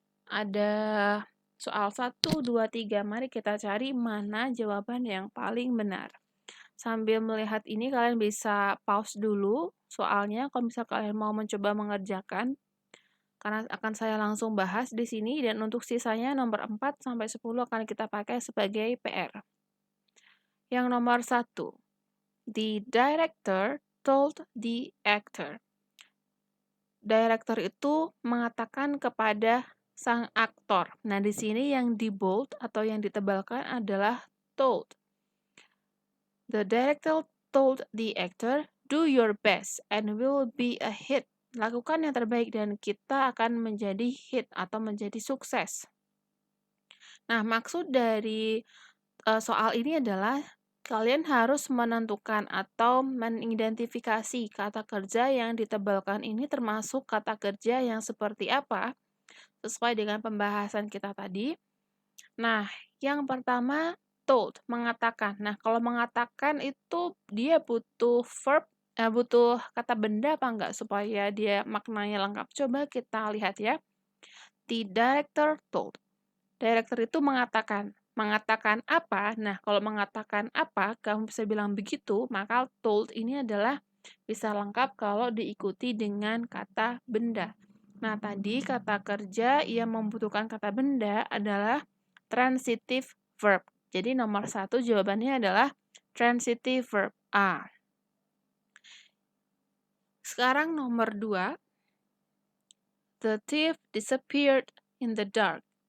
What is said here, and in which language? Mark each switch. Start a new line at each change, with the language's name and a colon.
Indonesian: Ada soal 1, 2, 3. Mari kita cari mana jawaban yang paling benar. Sambil melihat ini, kalian bisa pause dulu soalnya kalau misal kalian mau mencoba mengerjakan. Karena akan saya langsung bahas di sini dan untuk sisanya nomor 4 sampai 10 akan kita pakai sebagai PR. Yang nomor 1.
English: The director told the actor.
Indonesian: Director itu mengatakan kepada sang aktor. Nah, di sini yang di bold atau yang ditebalkan adalah told.
English: The director told the actor Do your best and will be a hit.
Indonesian: Lakukan yang terbaik dan kita akan menjadi hit atau menjadi sukses. Nah, maksud dari soal ini adalah kalian harus menentukan atau mengidentifikasi kata kerja yang ditebalkan ini termasuk kata kerja yang seperti apa sesuai dengan pembahasan kita tadi. Nah, yang pertama told, mengatakan. Nah, kalau mengatakan itu dia butuh verb, butuh kata benda apa enggak supaya dia maknanya lengkap. Coba kita lihat ya.
English: The director told.
Indonesian: Director itu mengatakan. Mengatakan apa? Nah, kalau mengatakan apa, kamu bisa bilang begitu, maka told ini adalah bisa lengkap kalau diikuti dengan kata benda. Nah, tadi kata kerja yang membutuhkan kata benda adalah transitive verb. Jadi nomor 1 jawabannya adalah transitive verb A. Sekarang nomor 2.
English: The thief disappeared in the dark.